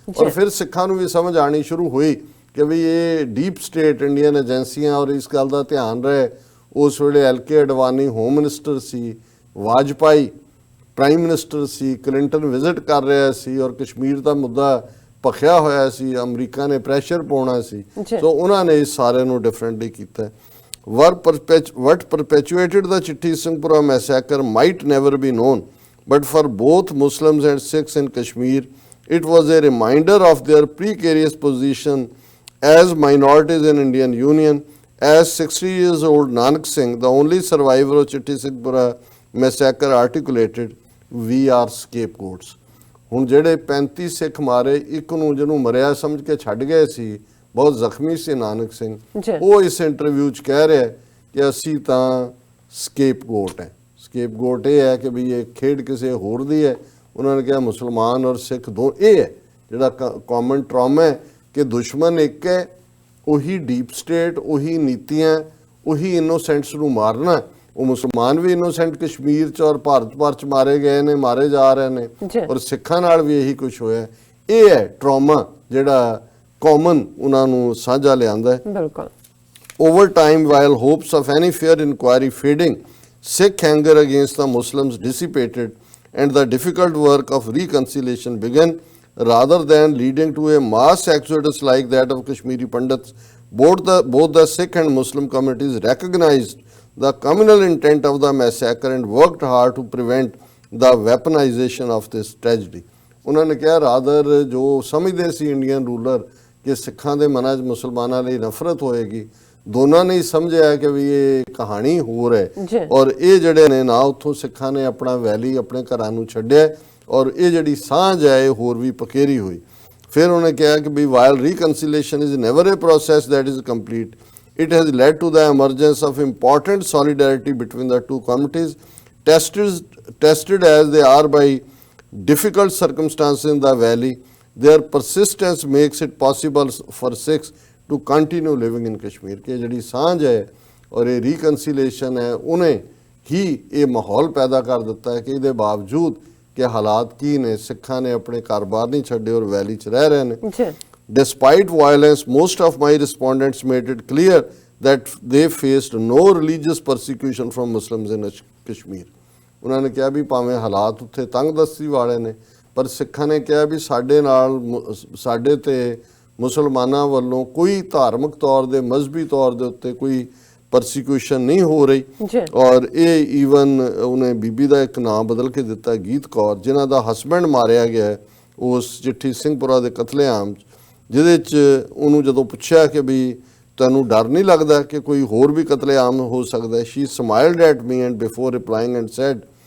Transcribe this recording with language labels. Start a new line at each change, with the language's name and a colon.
Punjabi: ਔਰ ਫਿਰ ਸਿੱਖਾਂ ਨੂੰ ਵੀ ਸਮਝ ਆਣੀ ਸ਼ੁਰੂ ਹੋਈ ਕਿ ਵੀ ਇਹ ਡੀਪ ਸਟੇਟ ਇੰਡੀਅਨ ਏਜੰਸੀਆਂ, ਔਰ ਇਸ ਗੱਲ ਦਾ ਧਿਆਨ ਰਹੇ ਉਸ ਵੇਲੇ LK ਅਡਵਾਨੀ ਹੋਮ ਮਿਨਿਸਟਰ ਸੀ, ਵਾਜਪਾਈ ਪ੍ਰਾਈਮ ਮਿਨਿਸਟਰ ਸੀ, ਕਲਿੰਟਨ ਵਿਜ਼ਿਟ ਕਰ ਰਿਹਾ ਸੀ ਔਰ ਕਸ਼ਮੀਰ ਦਾ ਮੁੱਦਾ ਭਖਿਆ ਹੋਇਆ ਸੀ, ਅਮਰੀਕਾ ਨੇ ਪ੍ਰੈਸ਼ਰ ਪਾਉਣਾ ਸੀ। ਸੋ ਉਹਨਾਂ ਨੇ ਇਸ ਸਾਰੇ ਨੂੰ ਡਿਫਰੈਂਟਲੀ ਕੀਤਾ।
English: What perpetuated the Chitti Singhpura massacre might never be known, but for both Muslims and Sikhs in Kashmir, it was a reminder of their precarious position as minorities in Indian Union. As 60 years old Nanak Singh, the only survivor of Chitti Singhpura massacre, articulated, we are scapegoats.
Punjabi: ਹੁਣ ਜਿਹੜੇ 35 ਸਿੱਖ ਮਾਰੇ, ਇੱਕ ਨੂੰ ਜਿਹਨੂੰ ਮਰਿਆ ਸਮਝ ਕੇ ਛੱਡ ਗਏ ਸੀ, ਬਹੁਤ ਜ਼ਖਮੀ ਸੀ ਨਾਨਕ ਸਿੰਘ, ਉਹ ਇਸ ਇੰਟਰਵਿਊ 'ਚ ਕਹਿ ਰਿਹਾ ਕਿ ਅਸੀਂ ਤਾਂ ਸਕੇਪਗੋਟ ਹੈ। ਸਕੇਪਗੋਟ ਇਹ ਹੈ ਕਿ ਵੀ ਇਹ ਖੇਡ ਕਿਸੇ ਹੋਰ ਦੀ ਹੈ। ਉਹਨਾਂ ਨੇ ਕਿਹਾ ਮੁਸਲਮਾਨ ਔਰ ਸਿੱਖ ਦੋ, ਇਹ ਹੈ ਜਿਹੜਾ ਕਾਮਨ ਟਰਾਮਾ ਹੈ ਕਿ ਦੁਸ਼ਮਣ ਇੱਕ ਹੈ, ਉਹੀ ਡੀਪ ਸਟੇਟ, ਉਹੀ ਨੀਤੀਆਂ, ਉਹੀ ਇਨੋਸੈਂਟਸ ਨੂੰ ਮਾਰਨਾ। ਉਹ ਮੁਸਲਮਾਨ ਵੀ ਇਨੋਸੈਂਟ ਕਸ਼ਮੀਰ 'ਚ ਔਰ ਭਾਰਤ ਭਰ 'ਚ ਮਾਰੇ ਗਏ ਨੇ, ਮਾਰੇ ਜਾ ਰਹੇ ਨੇ, ਔਰ ਸਿੱਖਾਂ ਨਾਲ ਵੀ ਇਹੀ ਕੁਝ ਹੋਇਆ। ਇਹ ਹੈ ਟਰਾਮਾ ਜਿਹੜਾ ਕਾਮਨ ਉਹਨਾਂ ਨੂੰ ਸਾਂਝਾ ਲਿਆਂਦਾ ਹੈ। ਬਿਲਕੁਲ।
English: Over time, while hopes of any fair inquiry fading, Sikh anger against the Muslims dissipated and the difficult work of reconciliation began, rather than leading to a mass exodus like that of Kashmiri Pandits. Both the Sikh and Muslim communities recognized the communal intent of the massacre and worked hard to prevent the weaponization of this tragedy.
Punjabi: ਉਹਨਾਂ ਨੇ ਕਿਹਾ rather ਜੋ ਸਮਝਦੇ ਸੀ Indian rural ਕਿ ਸਿੱਖਾਂ ਦੇ ਮਨਾਂ 'ਚ ਮੁਸਲਮਾਨਾਂ ਲਈ ਨਫ਼ਰਤ ਹੋਏਗੀ, ਦੋਨਾਂ ਨੇ ਹੀ ਸਮਝਿਆ ਕਿ ਵੀ ਇਹ ਕਹਾਣੀ ਹੋਰ ਹੈ ਔਰ ਇਹ ਜਿਹੜੇ ਨੇ ਨਾ ਉੱਥੋਂ ਸਿੱਖਾਂ ਨੇ ਆਪਣਾ ਵੈਲੀ ਆਪਣੇ ਘਰਾਂ ਨੂੰ ਛੱਡਿਆ ਔਰ ਇਹ ਜਿਹੜੀ ਸਾਂਝ ਹੈ ਇਹ ਹੋਰ ਵੀ ਪਕੇਰੀ ਹੋਈ।
English: ਫਿਰ ਉਹਨੇ ਕਿਹਾ ਕਿ ਵੀ while reconciliation is never a process that is complete, it has led to the emergence of important solidarity between the two communities, tested as they are by difficult circumstances in the valley. Their persistence makes it possible for Sikhs to continue living in Kashmir.
Punjabi: कि ਜਿਹੜੀ ਸਾਂਝ ਹੈ ਔਰ ਇਹ ਰੀਕਨਸੀਲੇਸ਼ਨ ਹੈ ਉਹਨੇ ਹੀ ਇਹ ਮਾਹੌਲ ਪੈਦਾ ਕਰ ਦਿੱਤਾ ਹੈ ਕਿ ਇਹਦੇ ਬਾਵਜੂਦ ਕਿ ਹਾਲਾਤ ਕੀ ਨੇ, ਸਿੱਖਾਂ ਨੇ ਆਪਣੇ ਘਰ-ਬਾਰ ਨਹੀਂ ਛੱਡੇ ਔਰ ਵੈਲੀ 'ਚ ਰਹਿ ਰਹੇ ਨੇ।
English: Despite violence, most of my respondents made it clear that they faced no religious persecution from Muslims in Kashmir.
Punjabi: ਉਹਨਾਂ ਨੇ ਕਿਹਾ ਵੀ ਭਾਵੇਂ ਹਾਲਾਤ ਉੱਥੇ ਤੰਗਦਸਤੀ ਵਾਲੇ ਨੇ ਪਰ ਸਿੱਖਾਂ ਨੇ ਕਿਹਾ ਵੀ ਸਾਡੇ ਨਾਲ ਸਾਡੇ ਤੇ ਮੁਸਲਮਾਨਾਂ ਵੱਲੋਂ ਕੋਈ ਧਾਰਮਿਕ ਤੌਰ ਦੇ ਮਜ਼ਹਬੀ ਤੌਰ ਦੇ ਉੱਤੇ ਕੋਈ ਪਰਸੀਕਿਊਸ਼ਨ ਨਹੀਂ ਹੋ ਰਹੀ। ਔਰ ਇਹ ਈਵਨ ਉਹਨੇ ਬੀਬੀ ਦਾ ਇੱਕ ਨਾਮ ਬਦਲ ਕੇ ਦਿੱਤਾ ਗੀਤ ਕੌਰ, ਜਿਨ੍ਹਾਂ ਦਾ ਹਸਬੈਂਡ ਮਾਰਿਆ ਗਿਆ ਉਸ ਚਿੱਠੀ ਸਿੰਘਪੁਰਾ ਦੇ ਕਤਲੇਆਮ 'ਚ, ਜਿਹਦੇ 'ਚ ਉਹਨੂੰ ਜਦੋਂ ਪੁੱਛਿਆ ਕਿ ਵੀ ਤੁਹਾਨੂੰ ਡਰ ਨਹੀਂ ਲੱਗਦਾ ਕਿ ਕੋਈ ਹੋਰ ਵੀ ਕਤਲੇਆਮ ਹੋ ਸਕਦਾ,
English: she smiled at me and before replying and said,